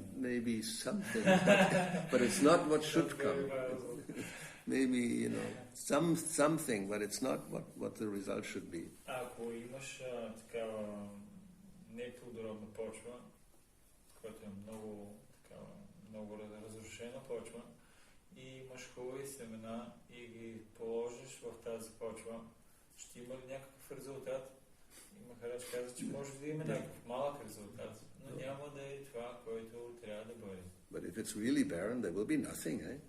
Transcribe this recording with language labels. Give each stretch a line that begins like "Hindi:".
English: Maybe something, but it's not what should come. Maybe, something, but it's not what the result should be.
Bulgarian: Ако имаш такава неплодородна почва, която е много разрушена почва, и имаш хубави семена и ги положиш в тази почва, ще има ли някакъв резултат? Махарадж каза, че може да има някакъв малък резултат, но няма да е това, което трябва да бъде.
English: But if it's really barren, there will be nothing, eh?